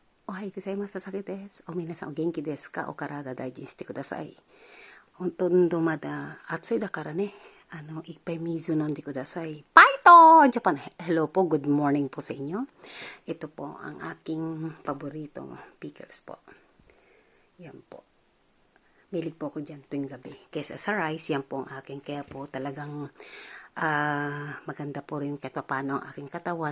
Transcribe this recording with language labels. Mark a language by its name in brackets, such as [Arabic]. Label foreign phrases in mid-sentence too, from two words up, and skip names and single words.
[Japanese] おはようございます。佐々木です。皆さんお元気ですか？お体大事にしてください。本当にまだ暑いだからね、いっぱい水飲んでください。パイトJapan! [Filipino] Hello po, [English] good morning [Filipino] po sa inyo. Ito po ang aking paboritong pickles po. Yan po. Milig po ako dyan tuwing gabi. Kesa sa rice, yan po ang aking. Kaya po talagang maganda po rin kahit paano ang aking katawan.